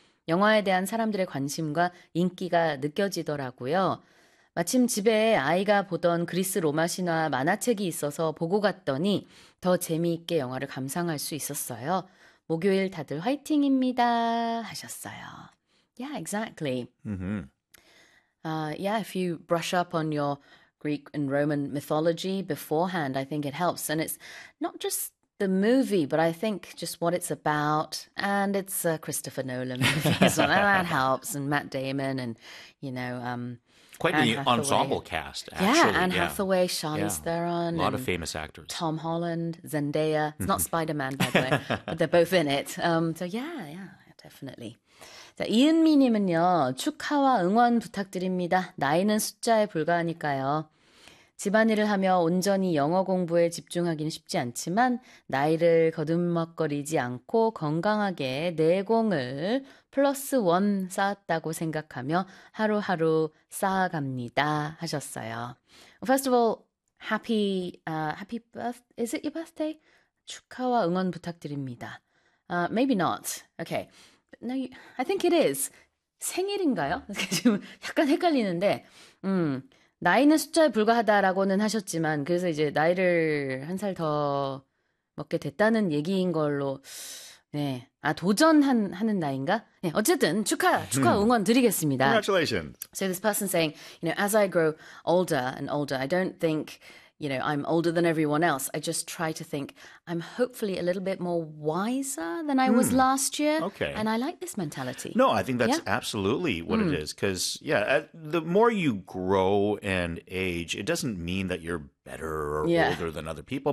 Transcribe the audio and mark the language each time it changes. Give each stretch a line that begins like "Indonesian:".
Korean: 영화에 대한 사람들의 관심과 인기가 느껴지더라고요. 마침 집에 아이가 보던 그리스 로마 신화 만화책이 있어서 보고 갔더니 더 재미있게 영화를 감상할 수 있었어요. 목요일 다들 화이팅입니다. 하셨어요.
English: Yeah, exactly. Yeah, if you brush up on your Greek and Roman mythology beforehand, I think it helps. And it's not just the movie, but I think just what it's about. And it's a Christopher Nolan movie, so that helps. And Matt Damon and, you know, quite Anne the Hathaway. Ensemble cast, actually. Yeah, Anne Hathaway, Charlize Theron. A lot of famous actors. Tom Holland, Zendaya. It's not Spider-Man, by the way, but they're both in it. So yeah, definitely.
Korean: 자, 이은미 님은요. 축하와 응원 부탁드립니다. 나이는 숫자에 불과하니까요. 집안일을 하며 온전히 영어 공부에 집중하기는 쉽지 않지만 나이를 거듭먹거리지 않고 건강하게 내공을 플러스 원 쌓았다고 생각하며 하루하루 쌓아갑니다. 하셨어요.
English: First of all, happy birth. Is it your birthday?
Korean: 축하와 응원 부탁드립니다.
English: Maybe not. Okay. No, I think it is.
Korean: 생일인가요? 지금 약간 헷갈리는데, 나이는 숫자에 불과하다라고는 하셨지만, 그래서 이제 나이를 한 살 더 먹게 됐다는 얘기인 걸로, 네. 아, 도전하는 나이인가? 네, 어쨌든 축하 응원 드리겠습니다.
English: Congratulations. So this person saying, you know, as I grow older and older, I don't think, you know, I'm older than everyone else. I just try to think I'm hopefully a little bit more wiser than I was last year. Okay. And I like this mentality. No, I think that's absolutely what it is. Because, the more you grow and age, it doesn't mean that you're better or older than other people.